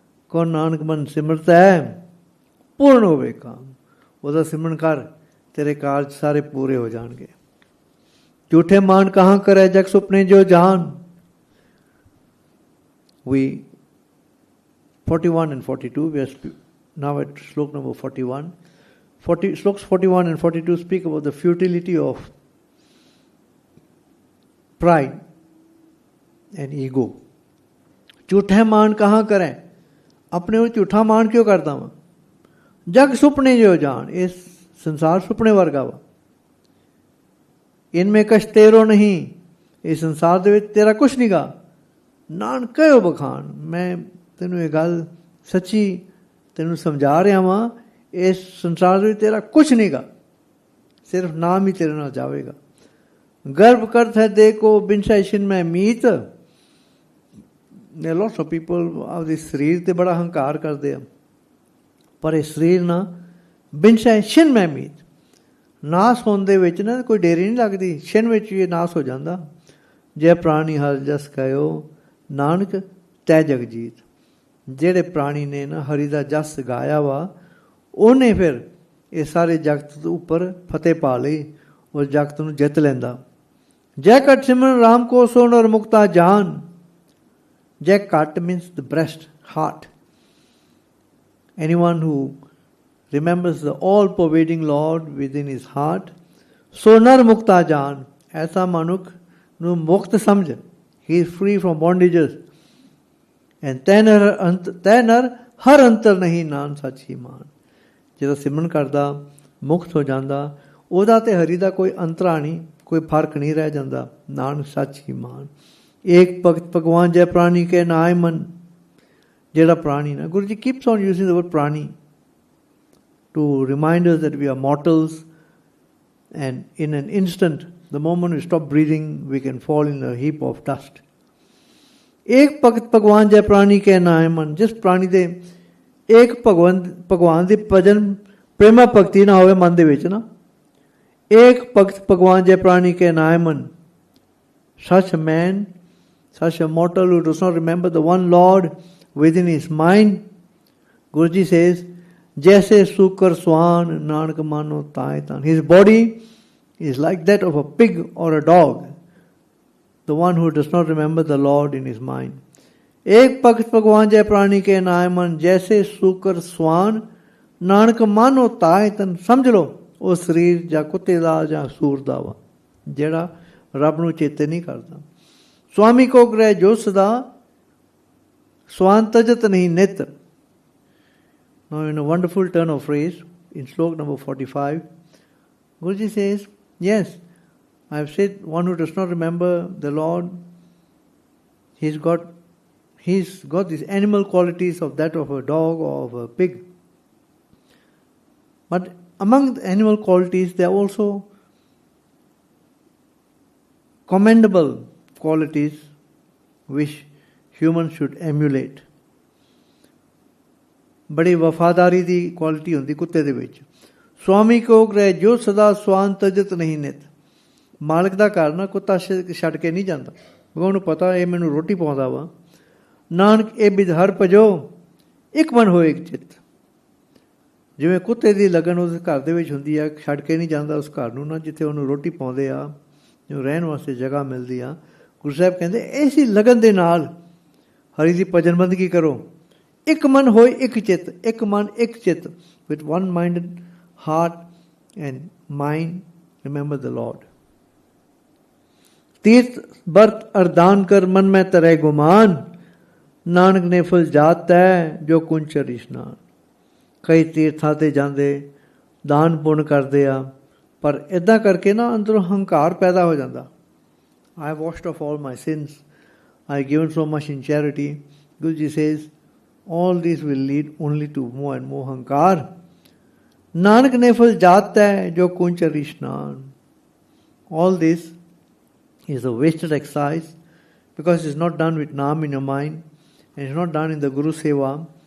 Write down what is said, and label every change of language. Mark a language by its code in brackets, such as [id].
[hi] को नानक मन सिमरत है, पूर्ण होवे काम. [pa] ਉਹਦਾ ਸਿਮਰਨ ਕਰ, तेरे ਕਾਰਜ ਸਾਰੇ ਪੂਰੇ ਹੋ ਜਾਣਗੇ. [hi] झूठे मान कहाँ करे जग सुपने जो जान. [en] We 41 and 42, we are now at slok number 41. Sloks 41 and 42 speak about the futility of pride. and ego. [pa] ਝੂਠੇ ਮਾਣ ਕਹਾਂ ਕਰੇ, ਆਪਣੇ ਉਹ ਝੂਠਾ ਮਾਣ ਕਿਉਂ ਕਰਦਾ ਵਾਂ? ਜਗ ਸੁਪਨੇ ਜੋ ਜਾਣ, ਇਹ ਸੰਸਾਰ ਸੁਪਨੇ ਵਰਗਾ ਵਾ। ਇਨਮੇ ਕਛ ਤੇਰੋ ਨਹੀਂ, ਇਸ ਸੰਸਾਰ ਦੇ ਵਿੱਚ ਤੇਰਾ ਕੁਛ ਨਹੀਂ ਗਾ। ਨਾਨਕ ਕਹਿਓ ਬਖਾਨ, ਮੈਂ ਤੈਨੂੰ ਇਹ ਗੱਲ ਸੱਚੀ ਤੈਨੂੰ ਸਮਝਾ ਰਿਹਾ ਵਾਂ, ਇਸ ਸੰਸਾਰ ਦੇ ਵਿੱਚ ਤੇਰਾ ਕੁਛ ਨਹੀਂ ਗਾ, ਸਿਰਫ ਨਾਮ ਹੀ ਤੇਰੇ ਨਾਲ ਜਾਵੇਗਾ। ਗਰਭ ਕਰਤ ਹੈ ਦੇਖੋ ਬਿਨਸੈ ਛਿਨ ਮੈਂ ਮੀਤ। [en] lots of people [pa] ਆਪਦੇ ਸਰੀਰ 'ਤੇ ਬੜਾ ਹੰਕਾਰ ਕਰਦੇ ਆ, ਪਰ ਇਹ ਸਰੀਰ ਨਾ ਬਿਨਸੈ ਛਿਨ ਮੈਂ ਮੀਤ, ਨਾਸ ਹੋਣ ਦੇ ਵਿੱਚ ਨਾ ਕੋਈ ਦੇਰੀ ਨਹੀਂ ਲੱਗਦੀ, ਛਿਨ ਵਿੱਚ ਇਹ ਨਾਸ ਹੋ ਜਾਂਦਾ। ਜੈ ਪ੍ਰਾਣੀ ਹਰਿ ਜਸ ਕਹਿਓ ਨਾਨਕ ਤੈ ਜਗਜੀਤ। ਜਿਹੜੇ ਪ੍ਰਾਣੀ ਨੇ ਨਾ ਹਰੀ ਦਾ ਜਸ ਗਾਇਆ ਵਾ, ਉਹਨੇ ਫਿਰ ਇਹ ਸਾਰੇ ਜਗਤ ਉੱਪਰ ਫਤਿਹ ਪਾ ਲਈ, ਉਸ ਜਗਤ ਨੂੰ ਜਿੱਤ ਲੈਂਦਾ। ਜੈ ਘਟ ਸਿਮਰਨ ਰਾਮ ਕੋ ਸੋ ਨਰ ਮੁਕਤਾ ਜਾਨ। ਜੈ ਘਟ [en] means the breast, heart. Anyone who remembers the all-pervading Lord within his heart, [pa] so nar mukta jaan, ਐਸਾ ਮਨੁੱਖ ਨੂੰ ਮੁਕਤ ਸਮਝ, [en] he is free from bondages. [pa] and ਤੈ ਨਰ ਹਰ ਅੰਤਰ ਨਹੀਂ ਨਾਨ ਸੱਚ ਹੀ ਮਾਨ। ਜਦੋਂ ਸਿਮਰਨ ਕਰਦਾ ਮੁਕਤ ਹੋ ਜਾਂਦਾ, ਉਹਦਾ ਤੇ ਹਰੀ ਦਾ ਕੋਈ ਅੰਤਰਾ ਨਹੀਂ, ਕੋਈ ਫਰਕ ਨਹੀਂ ਰਹਿ ਜਾਂਦਾ। ਨਾਨਕ ਸੱਚ ਹੀ ਮਾਨ। ਏਕ ਭਗਤ ਭਗਵਾਨ ਜੈ ਪ੍ਰਾਣੀ ਕੇ ਨਾਇ ਮਨ। ਜਿਹੜਾ ਪ੍ਰਾਣੀ ਨਾ, Guru ji [en] keeps on using the word prani to remind us that we are mortals, and in an instant, the moment we stop breathing, we can fall in a heap of dust. [pa] ਏਕ ਭਗਤ ਭਗਵਾਨ ਜੈ ਪ੍ਰਾਣੀ ਕੇ ਨਾਇ ਮਨ। ਜਿਸ ਪ੍ਰਾਣੀ ਦੇ ਏਕ ਭਗਵਾਨ ਦੀ ਭਜਨ ਪ੍ਰੇਮਾ ਭਗਤੀ ਨਾ ਹੋਵੇ ਮਨ ਦੇ ਵਿੱਚ ਨਾ, ਏਕ ਭਗਤ ਭਗਵਾਨ ਜੈ ਪ੍ਰਾਣੀ ਕੇ ਨਾਇ ਮਨ, [en] such a man, such a mortal who does not remember the one Lord within his mind, Guruji says, [pa] jaise sukar swan nanak mano tai tan. [en] His body is like that of a pig or a dog, the one who does not remember the Lord in his mind. [hi] एक भगत भगवान जय प्राणी के नाय मन, जैसे सूकर स्वान नानक मानो ताए तन। समझ लो [pa] ਉਹ ਸਰੀਰ ਜਾਂ ਕੁੱਤੇ ਦਾ ਜਾਂ ਸੂਰ ਦਾ ਵਾ, ਜਿਹੜਾ ਰੱਬ ਨੂੰ ਚੇਤੇ ਨਹੀਂ ਕਰਦਾ। ਸਵਾਮੀ ਕੋ ਗ੍ਰਹਿ ਜੋ ਸਦਾ ਸਵਾਨ ਤਜਤ ਨਹੀਂ ਨਿਤ। [en] Now in a wonderful turn of phrase in slok number 45, Guruji says, yes, I have said one who does not remember the Lord, he's got these animal qualities of that of a dog or of a pig. But among the animal qualities, there are also commendable qualities which humans should emulate. [pa] ਬੜੀ ਵਫਾਦਾਰੀ ਦੀ quality ਹੁੰਦੀ ਕੁੱਤੇ ਦੇ ਵਿੱਚ। ਸਵਾਮੀ ਕੋ ਗ੍ਰਹਿ ਜੋ ਸਦਾ ਸਵਾਨ ਤਜਤ ਨਹੀਂ ਨਿਤ। ਮਾਲਕ ਦਾ ਘਰ ਨਾ ਕੁੱਤਾ ਛੱਡ ਕੇ ਨਹੀਂ ਜਾਂਦਾ, ਉਹਨੂੰ ਪਤਾ ਇਹ ਮੈਨੂੰ ਰੋਟੀ ਪਾਉਂਦਾ ਵਾ। ਨਾਨਕ ਇਹ ਬਿਧ ਹਰ ਭਜੋ ਇੱਕ ਮਨ ਹੋਏ ਇੱਕ ਚਿੱਤ। ਜਿਵੇਂ ਕੁੱਤੇ ਦੀ ਲਗਨ ਉਸ ਘਰ ਦੇ ਵਿੱਚ ਹੁੰਦੀ ਆ, ਛੱਡ ਕੇ ਨਹੀਂ ਜਾਂਦਾ ਉਸ ਘਰ ਨੂੰ ਨਾ, ਜਿੱਥੇ ਉਹਨੂੰ ਰੋਟੀ ਪਾਉਂਦੇ ਆ, ਜੋ ਰਹਿਣ ਵਾਸਤੇ ਜਗ੍ਹਾ ਮਿਲਦੀ ਆ। ਗੁਰੂ ਸਾਹਿਬ ਕਹਿੰਦੇ ਇਸੀ ਲਗਨ ਦੇ ਨਾਲ ਹਰੀ ਦੀ ਭਜਨ ਬੰਦਗੀ ਕਰੋ। ਇੱਕ ਮਨ ਹੋਏ ਇੱਕ ਚਿੱਤ, ਇੱਕ ਮਨ ਇੱਕ ਚਿੱਤ, [en] with one minded heart and mind, remember the Lord. [pa] ਤੀਰਥ ਬਰਤ ਅਰਦਾਨ ਕਰ ਮਨ ਮੈਂ ਤਰੇ ਗੁਮਾਨ। ਨਾਨਕ ਨੇ ਫਲ ਜਾਤ ਹੈ ਜੋ ਕੁੰਚਰ ਇਸ਼ਨਾਨ। ਕਈ ਤੀਰਥਾਂ 'ਤੇ ਜਾਂਦੇ, ਦਾਨ ਪੁੰਨ ਕਰਦੇ ਆ, ਪਰ ਇੱਦਾਂ ਕਰਕੇ ਨਾ ਅੰਦਰੋਂ ਹੰਕਾਰ ਪੈਦਾ ਹੋ ਜਾਂਦਾ। [en] I have washed off all my sins, I have given so much in charity. Guru Ji says, all these will lead only to more and more hankar. [pa] Nanak ne fal jaat hai jo kunchar ishnan. [en] All this is a wasted exercise because it is not done with naam in your mind and it is not done in the Guru Seva.